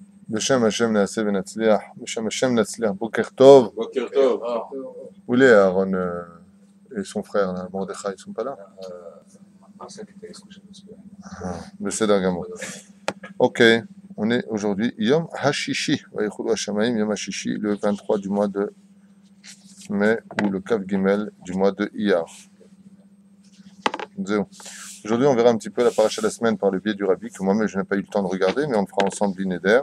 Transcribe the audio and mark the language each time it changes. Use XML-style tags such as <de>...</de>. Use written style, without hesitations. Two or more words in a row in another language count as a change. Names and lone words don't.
<he>בשם השם נעשה ונצליח, בשם השם נצליח. בוקר טוב. בוקר טוב.</he> <fr>Où il est Aaron et son frère, là, Mordechai, ils sont pas là?</fr> <he>בסדר גמור.</he> <fr>Ok, on est aujourd'hui</fr> <he>יום השישי ויכלו השמים יום השישי,</he> <fr>le 23 du mois de mai, ou le</fr> <he>כף גימל</he> <fr>du mois de Iyar. Zéo. Aujourd'hui, on verra un petit peu la paracha de la semaine par le biais du Rabbi, que moi-même je n'ai pas eu le temps de regarder, mais on le fera ensemble l'Inéder.</fr>